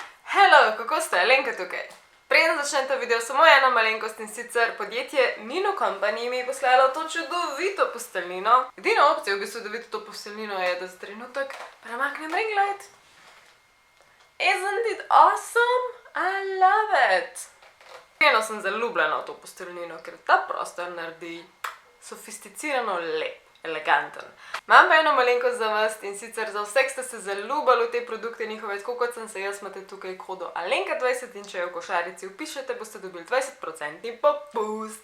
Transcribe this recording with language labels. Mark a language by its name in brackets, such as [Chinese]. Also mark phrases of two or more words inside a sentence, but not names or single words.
[Slovenian] Hello, kako ste? Alenka tukaj. Preden začnem ta video, samo ena malenkost, in sicer podjetje Nino Company mi je poslalo to čudovito posteljnino. Edina opcija v bistvu, da vidite to posteljnino, je, da za trenutek premaknem [English] ring light. Isn't it awesome? I love it! [Slovenian] Iskreno sem zaljubljena v to posteljnino, ker ta prostor naredi sofisticirano lep, eleganten. Imam pa eno malenkost za vas, in sicer za vse, ki ste se zaljubili v te produkte njihove, tako kot sem se jaz, imate tukaj kodo Alenka20 in če jo v košarici vpišete, boste dobili 20% popust.